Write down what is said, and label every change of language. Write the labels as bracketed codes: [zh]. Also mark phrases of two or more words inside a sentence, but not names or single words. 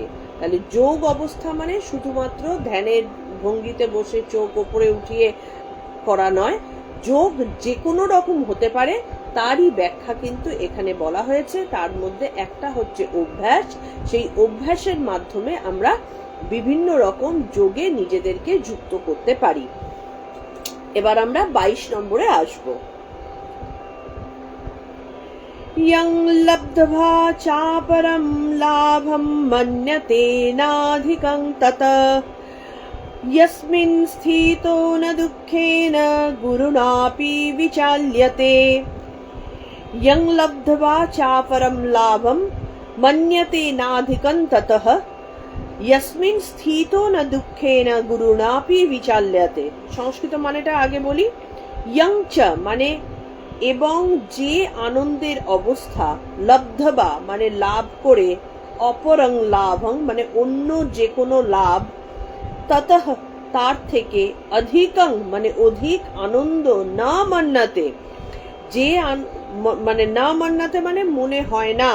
[bn] তাহলে যোগ অবস্থা মানে শুধুমাত্র ধ্যানের ভঙ্গিতে বসে চোখ ওপরে উঠিয়ে করা নয়, যোগ যে কোনো রকম হতে পারে, তারই ব্যাখ্যা কিন্তু এখানে বলা হয়েছে। তার মধ্যে একটা হচ্ছে অভ্যাস, সেই অভ্যাসের মাধ্যমে আমরা বিভিন্ন রকম যোগে নিজেদেরকে যুক্ত করতে পারি। এবার আমরা 22 নম্বরে আসব। [sa] यं लब्ध्वा चापरं लाभं मन्यते नाधिकं तत यस्मिन् स्थितो न दुःखेन गुरुणापि विचाल्यते। यं लब्ध्वा चापरं लाभं मन्यते नाधिकं ततः यस्मिन् स्थितो न दुःखेन गुरुणापि विचाल्यते। [bn] সংস্কৃত মানেটা আগে বলি। [sa] यं च [bn] মানে এবং যে আনন্দের অবস্থা, লব্ধবা মানে লাভ করে, [sa] অপরং লাভং [bn] মানে অন্য যে কোনো লাভ, ততঃ তার থেকে, অধিকং মানে অধিক আনন্দ, [sa] না মান্নাতে [bn] যে মানে [sa] না মান্নাতে [bn] মানে মনে হয় না।